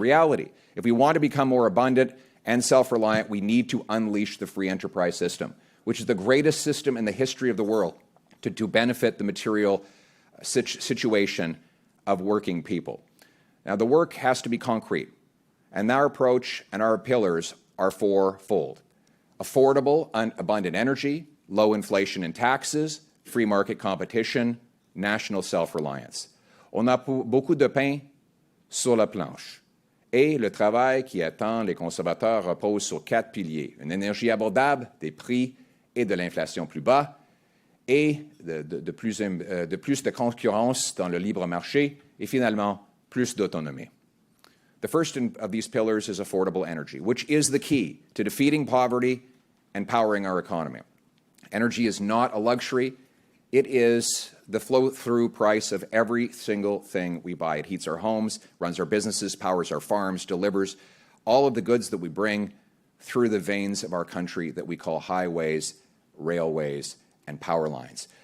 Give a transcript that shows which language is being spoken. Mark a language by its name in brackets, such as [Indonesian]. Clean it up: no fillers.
[English] In reality, if we want to become more abundant and self-reliant, we need to unleash the free enterprise system, which is the greatest system in the history of the world to benefit the material situation of working people. Now, the work has to be concrete, and our approach and our pillars are fourfold. Affordable and abundant energy, low inflation and taxes, free market competition, national self-reliance. [French] On a beaucoup de pain sur la planche. Et le travail qui attend les conservateurs repose sur 4 piliers. Une énergie abordable, des prix et de l'inflation plus bas, et de plus de concurrence dans le libre marché, et finalement, plus d'autonomie. [English] The first of these pillars is affordable energy, which is the key to defeating poverty and powering our economy. Energy is not a luxury. It is the flow-through price of every single thing we buy. It heats our homes, runs our businesses, powers our farms, delivers all of the goods that we bring through the veins of our country that we call highways, railways, and power lines.